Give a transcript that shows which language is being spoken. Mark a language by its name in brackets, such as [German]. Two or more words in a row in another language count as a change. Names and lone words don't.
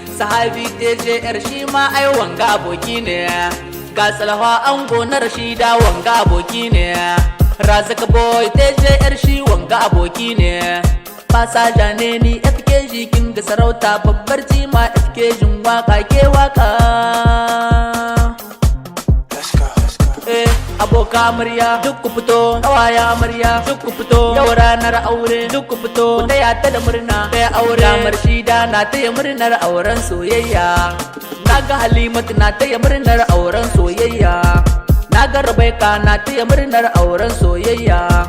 [Hausa] Sahabi T J R shi ma ai wanga aboki ne. Ga Salwa ango na Rashida, wanga aboki ne. Razak Boy T J R shi wanga aboki ne. Ba sa jane ni F K G king ga sarauta, babbar jima F K G waka ke waka. [English] Let's go, let's go. [Hausa] Eh, aboka amarya, duk ku fito, kawaya amarya, duk ku fito. Yau ranar aure, duk ku fito. Ku taya ta da murna, taya aure. Damar shida na taya murnar auren soyayya. Na ga Halimatu na taya murnar auren soyayya. Na ga Rubaika na taya murnar auren soyayya.